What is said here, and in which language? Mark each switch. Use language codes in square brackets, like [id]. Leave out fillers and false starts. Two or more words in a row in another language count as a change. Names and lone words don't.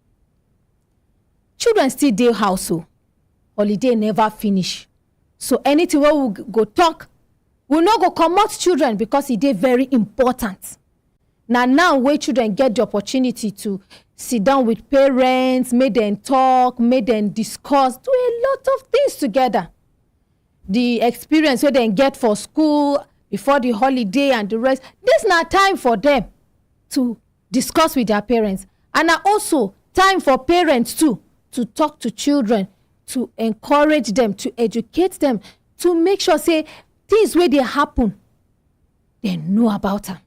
[pcm] Children still dey house, so holiday never finish. So anything where we go talk, we no go comot children, because it dey very important. Now where children get the opportunity to sit down with parents, make them talk, make them discuss, do a lot of things together. The experience where they get for school before the holiday and the rest, this not time for them to discuss with their parents. And also time for parents too to talk to children, to encourage them, to educate them, to make sure say things where they happen, they know about them.